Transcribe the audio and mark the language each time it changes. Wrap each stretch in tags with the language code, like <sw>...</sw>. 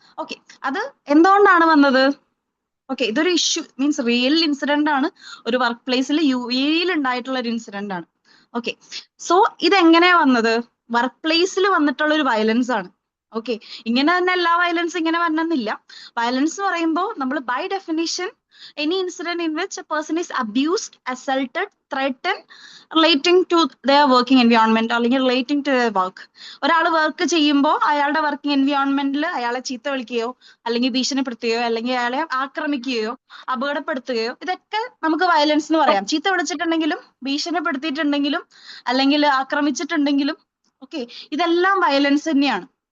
<ml>Okay, അത് എന്തുകൊണ്ടാണ് വന്നത്? ഓക്കെ, ഇതൊരു ഇഷ്യൂ മീൻസ് റിയൽ ഇൻസിഡന്റ് ആണ്, ഒരു വർക്ക് പ്ലേസിൽ UAE-ൽ ഉണ്ടായിട്ടുള്ള ഒരു ഇൻസിഡന്റ് ആണ്. ഓക്കെ, സോ ഇതെങ്ങനെയാ വന്നത്? വർക്ക് പ്ലേസിൽ വന്നിട്ടുള്ള ഒരു വയലൻസ് ആണ്. ഓക്കെ, ഇങ്ങനെ തന്നെ എല്ലാ വയലൻസ് ഇങ്ങനെ വരണമെന്നില്ല. വയലൻസ് എന്ന് പറയുമ്പോൾ നമ്മൾ</ml> <en>By definition any incident in which a person is abused, assaulted, threatened relating to their working environment അല്ലെങ്കിൽ relating to their work.</en> <ml>ഒരാൾ വർക്ക് ചെയ്യുമ്പോൾ അയാളുടെ വർക്കിംഗ് എൻവയോൺമെന്റിൽ അയാളെ ചീത്ത വിളിക്കുകയോ അല്ലെങ്കിൽ ഭീഷണിപ്പെടുത്തുകയോ അല്ലെങ്കിൽ അയാളെ ആക്രമിക്കുകയോ അപകടപ്പെടുത്തുകയോ, ഇതൊക്കെ നമുക്ക് വയലൻസ് എന്ന് പറയാം. ചീത്ത വിളിച്ചിട്ടുണ്ടെങ്കിലും ഭീഷണിപ്പെടുത്തിയിട്ടുണ്ടെങ്കിലും അല്ലെങ്കിൽ ആക്രമിച്ചിട്ടുണ്ടെങ്കിലും ഓക്കെ, ഇതെല്ലാം വയലൻസ് തന്നെയാണ്.</ml>